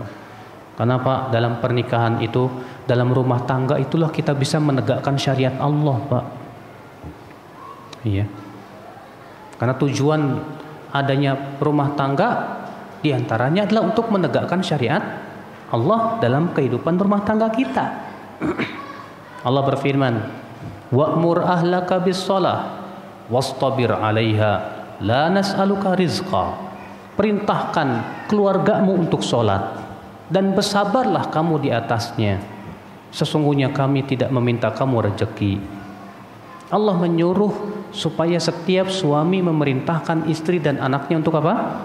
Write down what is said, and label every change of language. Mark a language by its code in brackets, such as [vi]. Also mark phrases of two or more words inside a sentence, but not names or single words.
[id] Karena Pak, dalam pernikahan itu, dalam rumah tangga itulah kita bisa menegakkan syariat Allah Pak. Iya. Karena tujuan adanya rumah tangga diantaranya adalah untuk menegakkan syariat Allah dalam kehidupan rumah tangga kita. Allah berfirman, [ar] وأمر أهلك بالصلاة واصطبر عليها لا نسألك رزقا. [id] Perintahkan keluargamu untuk sholat dan bersabarlah kamu di atasnya. Sesungguhnya kami tidak meminta kamu rezeki. Allah menyuruh supaya setiap suami memerintahkan istri dan anaknya untuk apa?